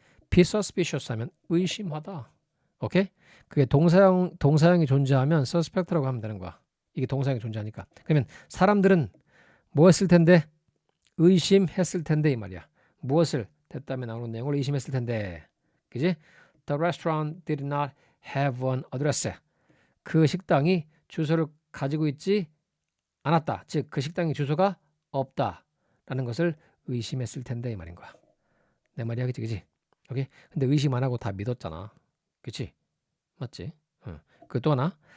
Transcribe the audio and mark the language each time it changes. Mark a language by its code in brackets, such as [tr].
[ko] be suspicious 하면 의심하다. 오케이? 그게 동사형이 존재하면 suspect라고 하면 되는 거야. 이게 동사형이 존재하니까. 그러면 사람들은 뭐 했을 텐데? 의심했을 텐데 이 말이야. 무엇을? 됐다음에 나오는 내용을 의심했을 텐데. 그지? [en] The restaurant did not have an address. [ko] 그 식당이 주소를 가지고 있지 않았다. 즉 그 식당에 주소가 없다. 라는 것을 의심했을 텐데 이 말인 거야. 내 말이 하겠지, 그지? 오케이? 근데 의심 안 하고 다 믿었잖아. 그치? 맞지? 그 또 하나.